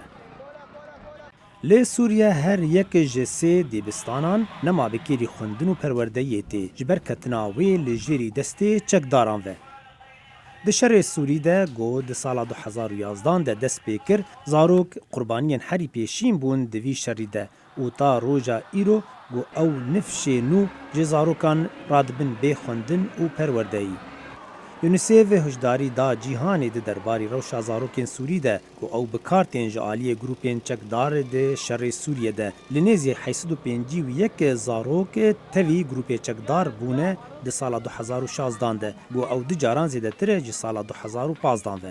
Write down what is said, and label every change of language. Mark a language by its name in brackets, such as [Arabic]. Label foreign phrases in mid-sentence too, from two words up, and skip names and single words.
[Kurdish] Lê Sûriye her yek ji sê dîbistanan nema bikêrî xwendin û perwerdeyê tê ji ber ketina wê li jêrî destê çekdaran ve. Di şerê Sûrî de got di sala 2011 de dest pê kir zarok qurbaniyên herî pêşîn bûn di vî şerî de û ta roja îro گو او نفشê nû ji zarokan radibin bê xwendin û perwerdeyî. UNICEF hişdarî da cîhanê di derbarî rewşa zarokên Sûrî de ku ew bi kartên ji aliyê grûpên çekdarê de şerê Sûriye de li nêzî 851 zarok tevî grûpê çekdar bûne di sala 2016 de ku ew di caran zêdetir e ji sala 2015 ve.